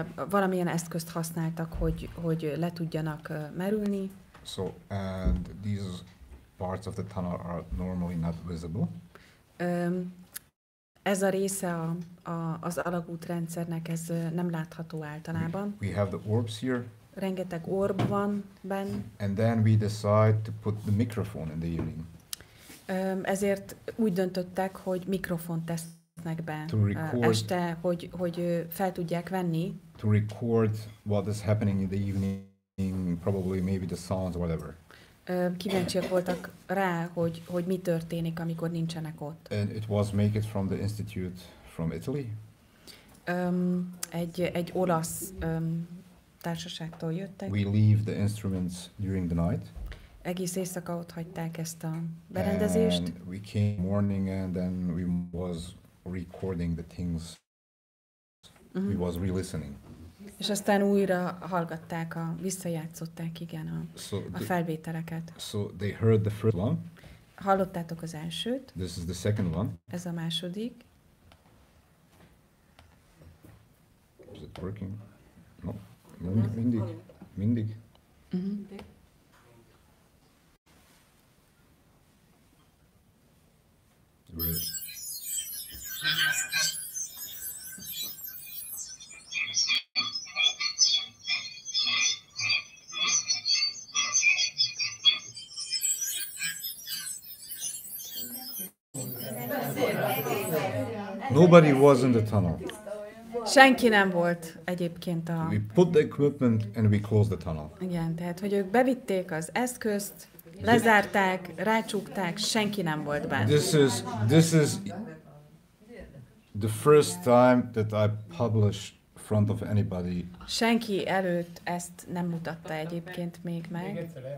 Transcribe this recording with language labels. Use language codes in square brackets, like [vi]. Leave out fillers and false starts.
[hu] Valamilyen eszközt használtak, hogy le tudjanak merülni. [en] So, and these parts of the tunnel are normally not visible. [hu] Ez a része az alagútrendszernek, ez nem látható általában. [en] We have the orbs here. [hu] Rengeteg orb van benne. [en] And then we decide to put the microphone in the evening. [hu] Ezért úgy döntöttek, hogy mikrofont tesznek be este, hogy fel tudják venni. [en] To record what is happening in the evening, probably maybe the sounds, whatever. [hu] Kíváncsiak voltak rá, hogy mi történik, amikor nincsenek ott. [en] And it was made it from the institute from Italy. [hu] Egy olasz társaságtól jöttek. [en] We leave the instruments during the night. [hu] Egész éjszaka ott hagyták ezt a berendezést. [en] And we came morning and then we was recording the things. We was re-listening. [hu] És aztán újra hallgatták, visszajátszották, igen, a felvételeket. [en] So they heard the first one. [hu] Hallottátok az elsőt. [en] This is the second one. [hu] Ez a második. [en] it working? No. [hu] Mindig. [en] Well. Nobody was in the tunnel. [hu] Senki nem volt egyébként [en] We put the equipment and we closed the tunnel. [hu] Igen, tehát, hogy ők bevitték az eszközt, lezárták, rácsukták, senki nem volt benne. [en] This is the first time that I published in front of anybody. [hu] Senki előtt ezt nem mutatta egyébként még meg.